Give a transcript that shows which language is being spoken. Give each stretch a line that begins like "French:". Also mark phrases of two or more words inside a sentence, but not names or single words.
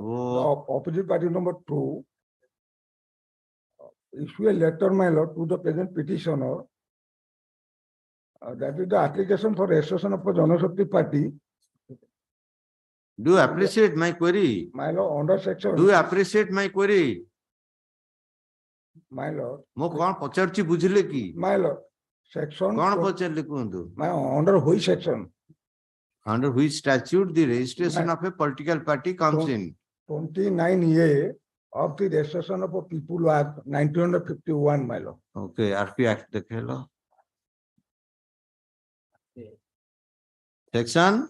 English: The opposite party number 2. Issue a letter, my Lord, to the present petitioner. That is the application for registration of a Janashakti party. Do you appreciate my query? My Lord, under section. Do you appreciate my query? My lord,
Odia: ମୁଁ କଣ ପଚାରୁଛି ବୁଝିଲେ କି?
English: my lord, section.
Odia: କଣ ପଚାରିଲେ କୁହନ୍ତୁ?
English: My under which section? Under which statute the registration of a political party comes in? 29A of the Registration of People Act 1951, my lord. Okay, RP Act देखेलो. Section